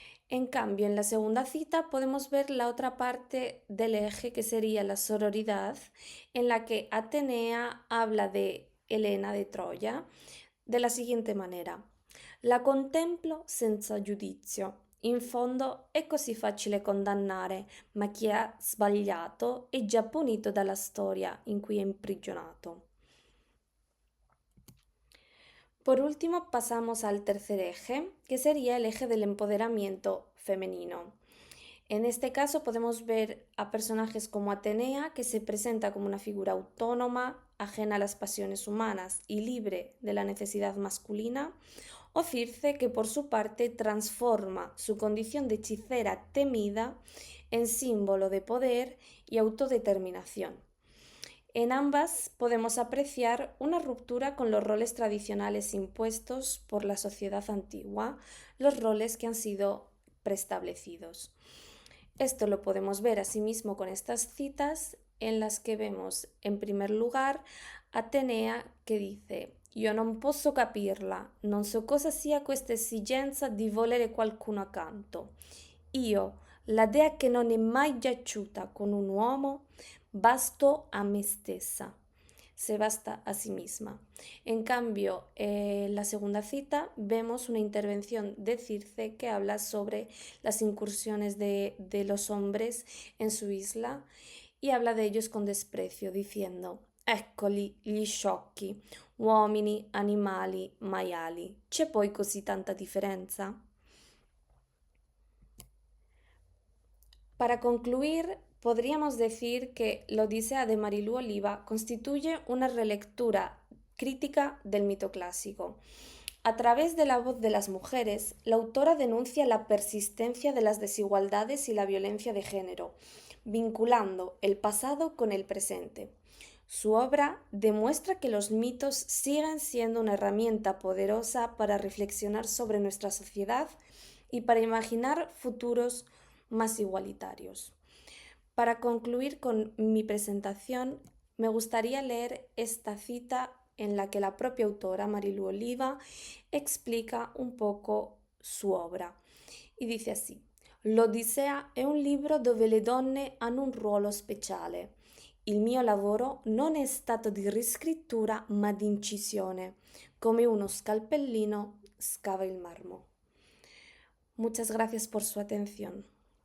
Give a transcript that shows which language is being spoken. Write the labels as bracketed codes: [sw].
[es] En cambio, en la segunda cita podemos ver la otra parte del eje, que sería la sororidad, en la que Atenea habla de Helena de Troya de la siguiente manera: [it] la contemplo senza giudizio. In fondo è così facile condannare, ma chi ha sbagliato è già punito dalla storia in cui è imprigionato. [es] Por último, pasamos al tercer eje, que sería el eje del empoderamiento femenino. En este caso podemos ver a personajes como Atenea, que se presenta como una figura autónoma, ajena a las pasiones humanas y libre de la necesidad masculina, o Circe, que por su parte transforma su condición de hechicera temida en símbolo de poder y autodeterminación. En ambas podemos apreciar una ruptura con los roles tradicionales impuestos por la sociedad antigua, los roles que han sido preestablecidos. Esto lo podemos ver asimismo con estas citas en las que vemos, en primer lugar, Atenea [it] che dice: io non posso capirla, non so cosa sia questa esigenza di volere qualcuno accanto. Io, la dea che non è mai giaciuta con un uomo, basto a me stessa, [es] se basta a sí misma. En cambio, en la segunda cita vemos una intervención de Circe que habla sobre las incursiones de los hombres en su isla y habla de ellos con desprecio, diciendo: [it] Eccoli gli sciocchi, uomini, animali, maiali. C'è poi così tanta differenza? [es] Para concluir, podríamos decir que la Odisea de Marilú Oliva constituye una relectura crítica del mito clásico. A través de la voz de las mujeres, la autora denuncia la persistencia de las desigualdades y la violencia de género, vinculando el pasado con el presente. Su obra demuestra que los mitos siguen siendo una herramienta poderosa para reflexionar sobre nuestra sociedad y para imaginar futuros más igualitarios. Para concluir con mi presentación, me gustaría leer esta cita en la que la propia autora, Marilu Oliva, explica un poco su obra. [it] E [es] dice así: [it] L'Odissea è un libro dove le donne hanno un ruolo speciale. Il mio lavoro non è stato di riscrittura ma di incisione, come uno scalpellino scava il marmo. [es] Muchas gracias por su atención.